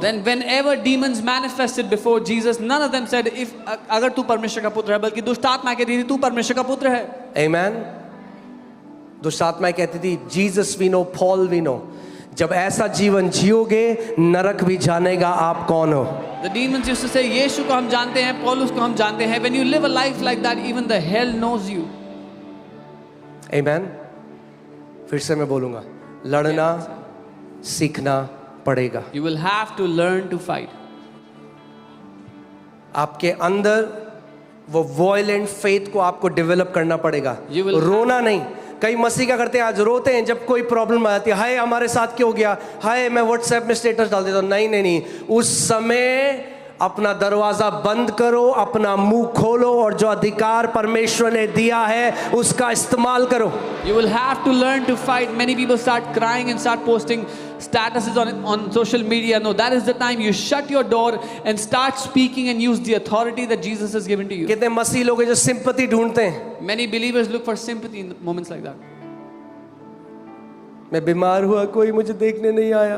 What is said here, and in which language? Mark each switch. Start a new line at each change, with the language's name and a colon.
English: then whenever demons manifested before Jesus, none of them said, if
Hindi: अगर तू परमेश्वर का पुत्र है, बल्कि दुष्ट आत्मा कहती थी तू परमेश्वर का पुत्र है। आमीन। दुष्ट आत्माएं कहती थी
English: Jesus we know, Paul we know.
Hindi: जब ऐसा जीवन जियोगे, नरक भी जानेगा आप कौन हो।
English: The demons used to say,
Hindi: यीशु को हम जानते हैं, पौलुस को हम जानते हैं।
English: When you live a life like that, even the hell knows you.
Hindi: आमीन। फिर से मैं बोलूंगा, लड़ना सीखना पड़ेगा।
English: You will have to learn to fight.
Hindi: आपके अंदर वो वॉयलेंट फेथ को आपको डेवलप करना पड़ेगा।
English: You will-
Hindi: रोना नहीं। कई मसीह क्या करते हैं, आज रोते हैं जब कोई प्रॉब्लम आ जाती है, हाय हमारे साथ क्यों हो गया, हाय मैं व्हाट्सएप में स्टेटस डाल देता हूं। नहीं नहीं नहीं, उस समय अपना दरवाजा बंद करो, अपना मुंह खोलो और जो अधिकार परमेश्वर ने दिया है उसका इस्तेमाल करो।
English: You will have to learn to fight. Many people start crying and start posting statuses on social media. No, that is the time you shut your door and start speaking and use the authority that Jesus has given to you.
Hindi: कितने मसीह लोग हैं जो sympathy ढूंढते हैं।
English: Many believers look for sympathy in moments like that.
Hindi: मैं बीमार हुआ, कोई मुझे देखने नहीं आया।